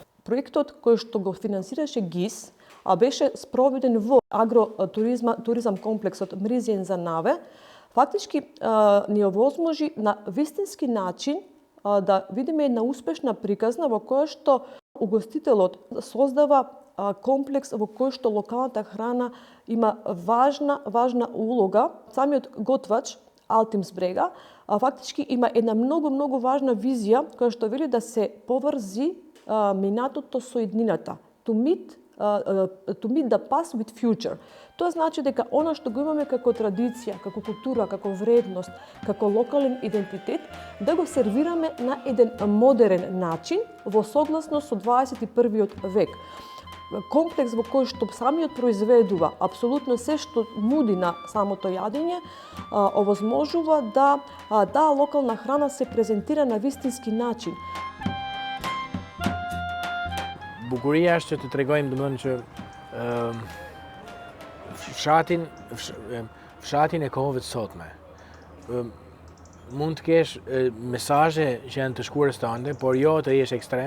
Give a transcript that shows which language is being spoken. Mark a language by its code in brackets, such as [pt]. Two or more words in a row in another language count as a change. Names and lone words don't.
[mk] Проектот кој што го финансираше ГИЗ, а беше спроведен во агротуризам комплексот Мризиен за Наве, фактички ни овозможи на вистински начин да видиме една успешна приказна во која што угостителот создава комплекс во кој што локалната храна има важна улога. Самиот готвач Алтимс Брега фактички има една многу важна визија која што вели да се поврзи минатото со иднината. [en] To meet the past with future. [mk] Тоа значи дека она што го имаме како традиција, како култура, како вредност, како локален идентитет, да го сервираме на еден модерен начин во согласност со 21-виот век. Комплекс во кој што самиот произведува апсолутно се што нуди на самото јадење, овозможува да таа локална храна се презентира на вистински начин. [sq] Bukuria është që të tregojmë domethënë që fshatin e kohëve të sotme. Mund të kesh mesazhe që janë të shkurës tënde, por jo të jesh ekstrem.